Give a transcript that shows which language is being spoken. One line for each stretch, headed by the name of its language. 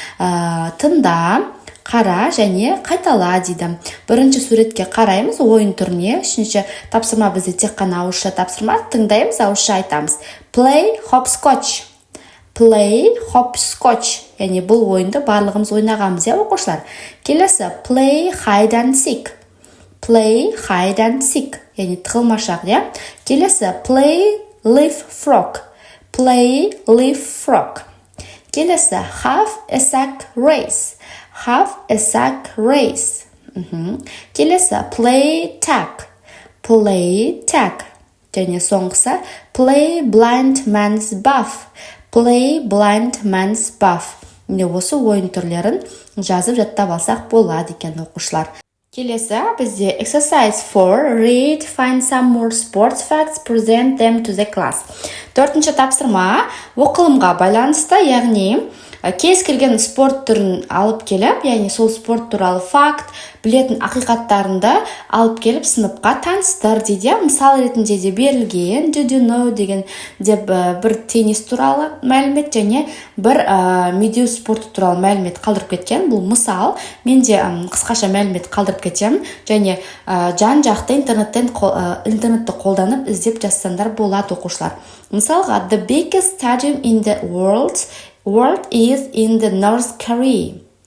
Kazakh: Тыңда, қара және қайтала дейді. Бірінші суретке қараймыз ойын түріне. Үшінші тапсырма бізде тек қана ауызша тапсырма. Тыңдаймыз, ауызша айтамыз.
English: Play hopscotch. Play hopscotch.
Kazakh: Яғни бұл ойынды барлығымыз ойнағанбыз, оқушылар. Келесі
English: play hide and seek. Play hide and seek.
Kazakh: Яғни тығылмашақ, Келесі
English: play leapfrog. Play leapfrog.
Kazakh: Келесі
English: have a sack race. Have a sack race.
Kazakh: Келесі
English: play tag. Play tag.
Kazakh: Және соңғысы
English: play blind man's buff. Play blind man's buff.
Kazakh: Осы ойын түрлерін жазып жаттап алсақ болады екен, оқушылар. Келесі бізде
English: exercise 4, read, find some more sports facts, present them to the class.
Kazakh: Төртінші тапсырма оқылымға байланысты, яғни кез келген спорт түрін алып келіп, яғни сол спорт туралы факт, білетін ақиқаттарында алып келіп сыныпқа таныстыр дейді. Мысал ретінде де берілген
English: do you know
Kazakh: деген деп бір теннис туралы мәлімет және бір медеу спорты туралы мәлімет қалдырып кеткен. Бұл мысал, мен де қысқаша мәлімет қалдырып кетем және жан-жақты интернетті қолданып іздеп жазсаңдар болады, оқушылар. Мысалға,
English: the biggest stadium in the world is in the North Korea.